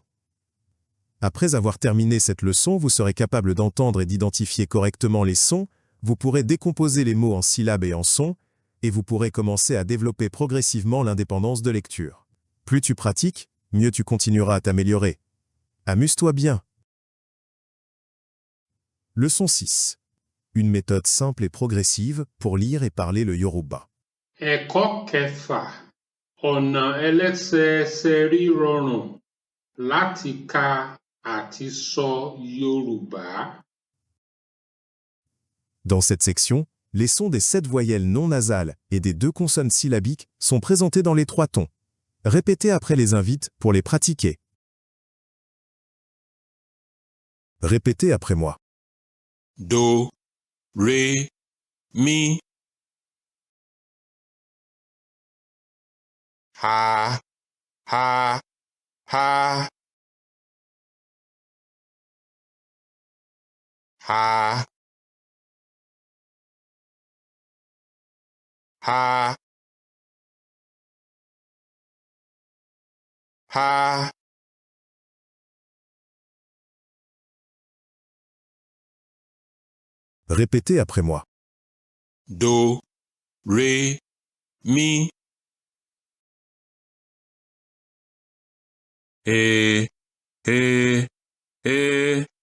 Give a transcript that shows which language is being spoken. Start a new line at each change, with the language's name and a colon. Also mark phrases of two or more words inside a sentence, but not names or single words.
French: Après avoir terminé cette leçon, vous serez capable d'entendre et d'identifier correctement les sons, vous pourrez décomposer les mots en syllabes et en sons, et vous pourrez commencer à développer progressivement l'indépendance de lecture. Plus tu pratiques, mieux tu continueras à t'améliorer. Amuse-toi bien. Leçon 6. Une méthode simple et progressive pour lire et parler le Yoruba.
Yoruba: Ẹ̀kọ́ kẹfà, ọ̀nà ẹlẹ́sẹẹsẹ rírọrùn láti ka àti sọ Yorùbá.
French: Dans cette section, les sons des 7 voyelles non nasales et des 2 consonnes syllabiques sont présentés dans les 3 tons. Répétez après les invites pour les pratiquer. Répétez après moi. Do, ré, mi. Ha, ha, ha. Ha. Ha. Ha. Répétez après moi. Do, ré, mi. Eh, eh, eh.